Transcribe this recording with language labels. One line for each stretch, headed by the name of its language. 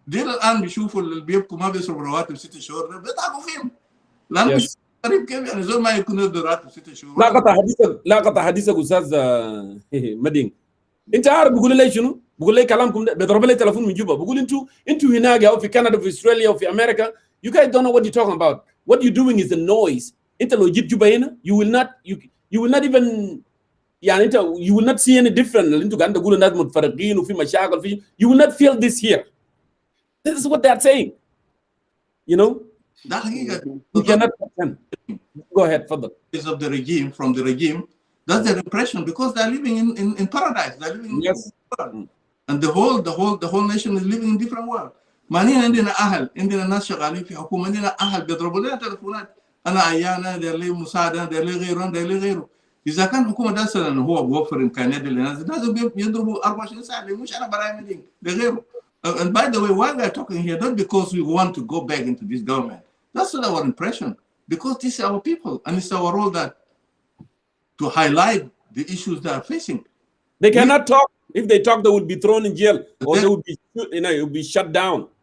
Arabic: ديل الان بيشوفوا اللي بيبكوا ما بيصرفوا رواتب 6 شهور بيضحكوا فيهم لانه مش غريب كيف يعني زول ما يكون له رواتب 6 شهور. لا قطع حديثك استاذ مدين. انت عارف بقول لي شنو؟ بقول لي كلامكم بيضرب لي تليفون من جوبا بقول انتوا هناك او في كندا وفي استراليا وفي امريكا
English: you guys don't know what you're talking about. What you're doing is a noise.
Arabic: انت لو جيت جوبا هنا
English: you will not even
Arabic: يعني انت
English: you will not see any different.
Arabic: اللي انتوا قاعدين تقولوا الناس متفرقين وفي مشاكل في
English: you will not feel this here. This is what they're saying. You know?
Arabic: ده حقيقة.
English: You cannot pretend. Go ahead,
Arabic: تفضل.
English: Of the regime, from the regime, that's their impression because they're living in paradise. They're living in world. And the whole nation is living in different world.
Arabic: ما هنا عندنا أهل، عندنا ناس شغالين في حكومة، عندنا أهل بيضربوا لنا تليفونات، أنا أعيان، أنا داير لي مساعدة، أنا داير لي غيره، أنا داير لي غيره. إذا كان الحكومة ده مثلا هو بيوفر إمكانيات للناس، لازم يضربوا 24 ساعة مش أنا براي مدين لغيره.
English: And by the way, why we are talking here, not because we want to go back into this government. That's not our impression. Because this is our people, and it's our role that to highlight the issues they are facing. They cannot talk. If they talk, they would be thrown in jail, or they would be, it would be shut down.